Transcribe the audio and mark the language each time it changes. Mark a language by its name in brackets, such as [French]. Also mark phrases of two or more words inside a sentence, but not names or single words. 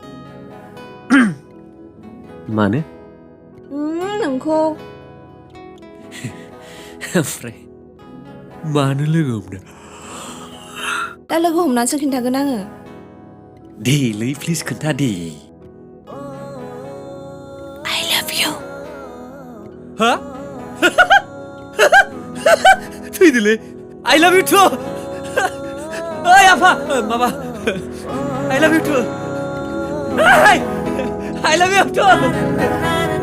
[Bodo] मानो नोंखौ ओमफ्राय मानो लोगो हमनो दा लोगो हमनानैसो खिन्थागोन आङो देलै प्लिज खोन्था दे [English] I love you [Bodo] हा थैदोलै [English] I love you too [Bodo] ओइ आफा माबा [English] I love you too I love you too